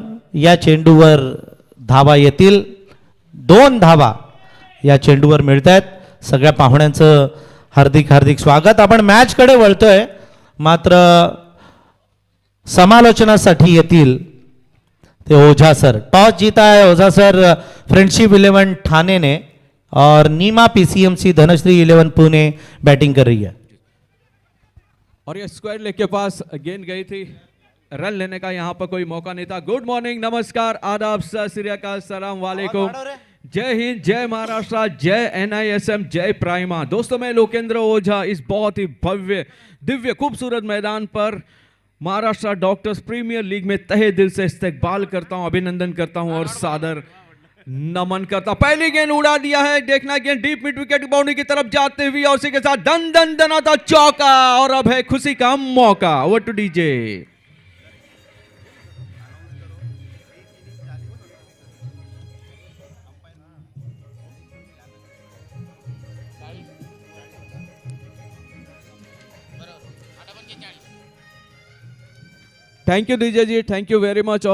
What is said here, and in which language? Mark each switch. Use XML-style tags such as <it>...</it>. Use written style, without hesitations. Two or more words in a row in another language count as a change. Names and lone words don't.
<mr>या चेंडूवर धावा येतील, 2 धावा या चेंडूवर मिळत आहेत. सगळ्या पाहुण्यांचं हार्दिक हार्दिक स्वागत. आपण मॅच कडे वळतोय, मात्र समालोचनासाठी येतील ते ओझा सर.</mr> <hi>टॉस जीता है ओझा सर फ्रेंडशिप 11 ठाणे ने और नीमा PCMC धनश्री 11 पुणे बैटिंग कर रही है. और ये</hi> <en>square leg</en> <hi>के पास गेंद गई थी, रन लेने का यहाँ पर कोई मौका नहीं था.</hi> <en>good morning,</en> <hi>नमस्कार, आदाब,</hi> <pa>ਸਤ ਸ੍ਰੀ ਅਕਾਲ,</pa> <ar>سلام عليكم,</ar> <hi>जय हिंद, जय महाराष्ट्र, जय NISM, जय प्राइमा. दोस्तों मैं लोकेंद्र ओझा इस बहुत ही भव्य दिव्य खूबसूरत मैदान पर महाराष्ट्र डॉक्टर्स प्रीमियर लीग में तहे दिल से इस्तकबाल करता हूं, अभिनंदन करता हूं और सादर नमन करता हूं. पहली गेंद उड़ा दिया है, देखना गेंद</hi> <en>deep mid wicket</en> <hi>बाउंड्री की तरफ जाते हुए और उसी के साथ दन दन दना था चौका और अब है खुशी का मौका.</hi> <en>over to DJ. thank you DJ ji, thank you very much.</en>